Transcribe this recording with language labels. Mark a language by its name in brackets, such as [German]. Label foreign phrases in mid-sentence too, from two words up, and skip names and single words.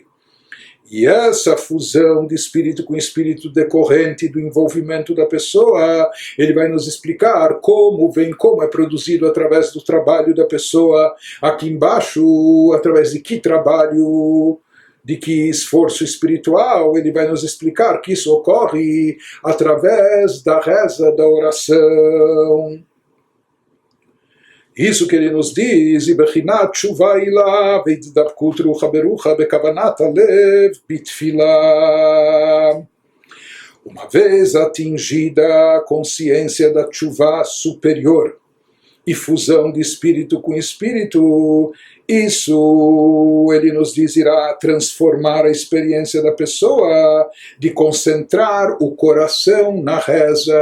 [Portuguese] E essa fusão de espírito com espírito decorrente do envolvimento da pessoa, ele vai nos explicar como é produzido através do trabalho da pessoa aqui embaixo, através de que trabalho, de que esforço espiritual. Ele vai nos explicar que isso ocorre através da reza, da oração. Isso que ele nos diz, [Hebrew] ובבחינת תשובה עילאה ואתדבקות רוחא ברוחא בכוונת הלב בתפילה. [Portuguese] Uma vez atingida a consciência da tshuva superior e fusão de espírito com espírito, isso, ele nos diz, irá transformar a experiência da pessoa de concentrar o coração na reza.